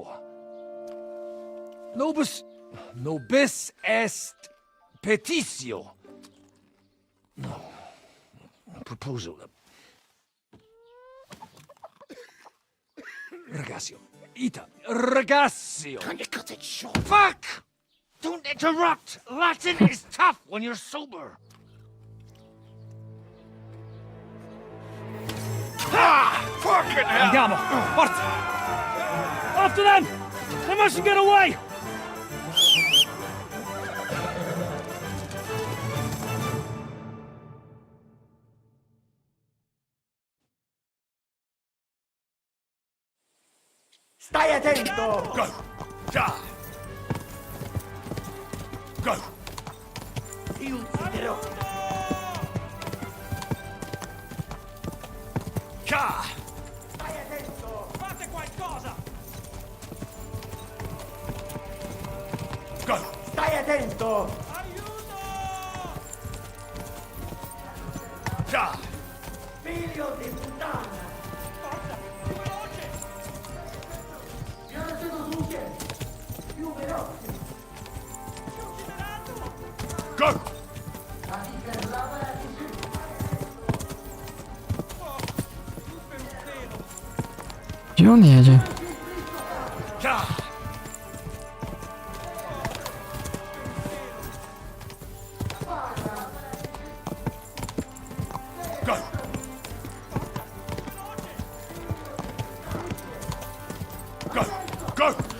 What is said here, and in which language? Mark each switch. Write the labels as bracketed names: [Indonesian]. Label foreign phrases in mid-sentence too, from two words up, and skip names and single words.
[Latin] Nobis... Nobis est... Petitio. No. Proposal. Ragazio. Ita. Ragazio. [English] Can you cut it short? Fuck! Don't interrupt! Latin is tough when you're sober. Ah! Fucking hell! [Italian] Andiamo! Forza! [English] After them! They mustn't get away! [Italian] Stai attento! [English] Go! Ja! Go! [Italian] Io ucciderò! Ja! Stai attento! Fate qualcosa! [English] Go! [Italian] Stai Stai attento! Già! Figlio di puttana! [English] Go! [Polish] Gdzie on jedzie? [Italian] Già! [English] Go! Go! Go!